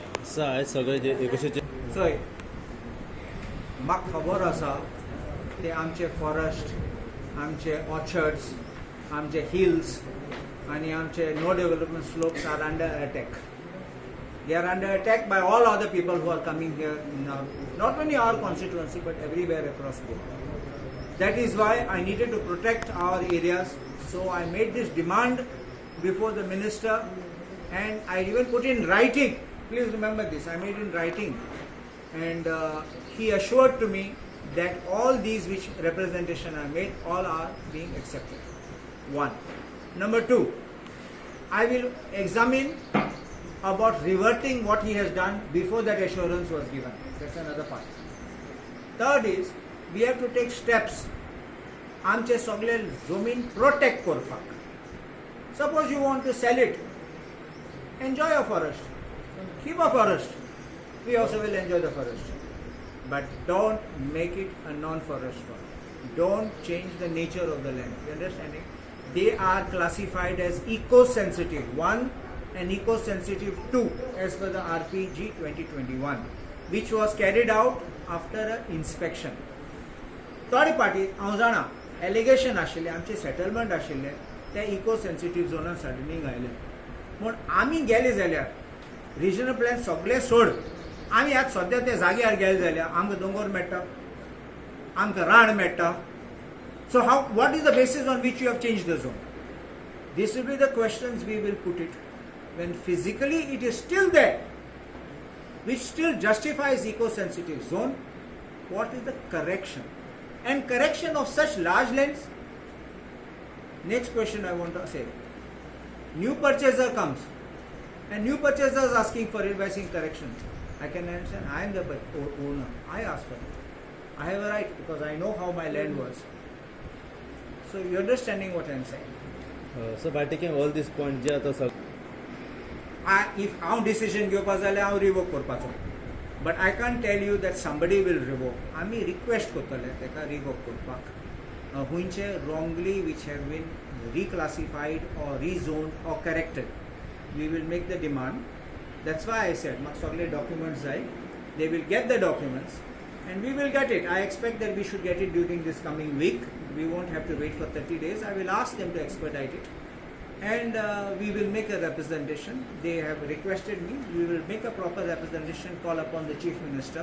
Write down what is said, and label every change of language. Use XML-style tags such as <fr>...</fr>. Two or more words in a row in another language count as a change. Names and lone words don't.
<kok>आयज सगळे जे 1900 चोय म्हाका खबर आसा ते आमचे फॉरेस्ट, आमचे ऑर्चर्ड्स, आमचे हिल्स आनी आमचे</kok> <en>no development slopes are under attack. They are under attack by all other people who are coming here now, not only our constituency but everywhere across the board. That is why I needed to protect our areas. So I made this demand before the minister, and I even put in writing. Please remember this, I made in writing, and he assured to me that all these which representation I made, all are being accepted. One. Number two, I will examine about reverting what he has done before that assurance was given. That's another part. Third is, we have to take steps.</en> <kok>आमचे सगळे जमीन protect करपाक.</kok> <en>Suppose you want to sell it, enjoy a forest, keep a forest. We also will enjoy the forest, but don't make it a non-forest forest. Don't change the nature of the land. You understanding? They are classified as eco-sensitive 1 and eco-sensitive 2 as per the RPG 2021, which was carried out after an inspection. Third party,</en> <kok>हांव जाणा एलिगेशन आशिल्ले आमचे सेटलमेंट आशिल्ले ते</kok> <en>eco sensitive</en> <kok>झोनान सडनींग आयले म्हूण आमी गेले जाल्यार</kok> <en>regional plan</en> <kok>सगळे सोड आमी आज सद्या ते जाग्यार गेले जाल्यार आमकां दोंगर मेळटा, आमकां रान मेळटा.</kok> <en>so how what is the basis on which you have change the zone? This will be the questions we will put it. When physically it is still there, which still justifies eco-sensitive zone, what is the correction? And correction of such large lands. Next question I want to say. New purchaser comes and new purchaser is asking for it by saying corrections. I can understand. I am the owner. I ask for it. I have a right because I know how my land was. So you understanding what I am saying? So by taking all these points</en> <kok>जे आता if हांव डिसिजन घेवपाक जाल्यार हांव रिवोक करपाचो.</kok> <en>But I can't tell you that somebody will revoke.</en> <kok>आमी रिक्वेस्ट करतले तेका रिवोक करपाक हुंयचे</kok> <en>wrongly which have been reclassified or rezoned or corrected. We will make the demand. That's why I said</en> <kok>म्हाका सगळे documents जाय.</kok> <en>They will get the documents and we will get it. I expect that we should get it during this coming week. We won't have to wait for 30 days. I will ask them to expedite it. And we will make a representation. They have requested me. We will make a proper representation, call upon the Chief Minister.</en>